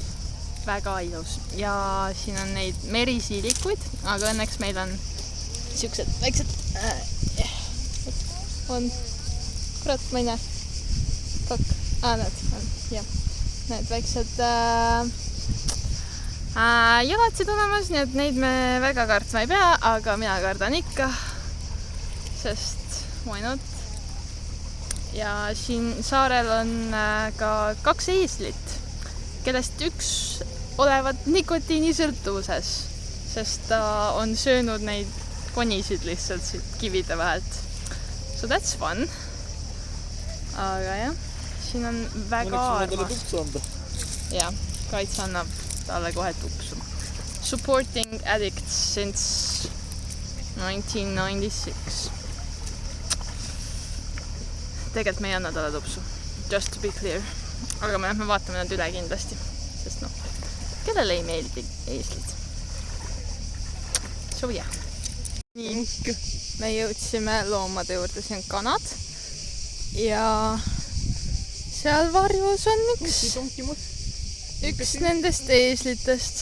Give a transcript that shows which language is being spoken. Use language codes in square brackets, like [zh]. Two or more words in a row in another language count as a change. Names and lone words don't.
[et] väga ilus ja siin on neid merisiilikuid, aga õnneks meil on siuksed väiksed on, kurat, ma ei näe. Fuck. Näed, on, jah. Need väiksed jalatsid olemas, nii et neid me väga kartma ei pea, aga mina kardan ikka, sest [en] why not? [et] Ja siin saarel on ka 2 eeslit, kellest üks olevat nikotiinisõltuvuses, sest ta on söönud neid konisid lihtsalt siit kivide vahelt. [en] So that's fun. [et] Aga jah, siin on väga armas. Jah, kaitse annab talle kohe tupsu. [en] Supporting addicts since 1996. [et] Tegelikult me ei anna talle tupsu. [en] Just to be clear. [et] Aga me vaatame nad üle kindlasti. Sest noh, kellele ei meeldi eeslid. So jah. Nii, me jõudsime loomade juurde, siin on kanad ja seal varjus on üks nendest eeslitest.